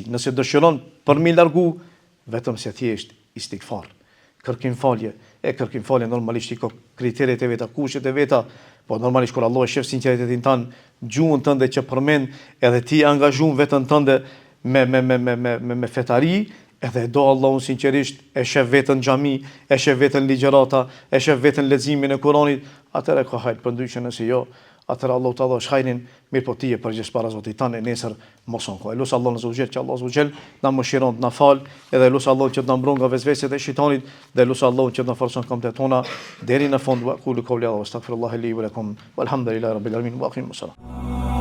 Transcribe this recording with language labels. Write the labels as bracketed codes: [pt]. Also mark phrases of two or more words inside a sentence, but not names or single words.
[sq] Nëse dëshiron për mi largu, vetëm se thjesht istighfar, kërkim falje, e kërkim falje normalisht i ka kriteret e veta, kushtet e veta, po normalisht kur Allah e shef sinqeritetin tan, gjuhën tënde që përmend, edhe ti angazhon veten tënde me fetari, edhe do Allahun sinqerisht, e shef veten xhami, e shef veten ligjërata, e shef veten leximin e Kuranit, atëherë ka hajt, përndryshe nëse jo, atëherë Allahu ta dhash hajrin, mirë po ti e përgjegjës para Zotit tanë, nesër mos on ko. Lut Allahun [ar] عز وجل [sq] që Allahu [ar] عز وجل [sq] na mëshiron, na fal, edhe lut Allahun që të na mbron nga vezveset e shejtanit, dhe lut Allahun që të na forcon këmbët tona deri në fund. [ar] وأقول قولي وأستغفر الله لي ولكم والحمد لله رب العالمين وأقيموا السلام.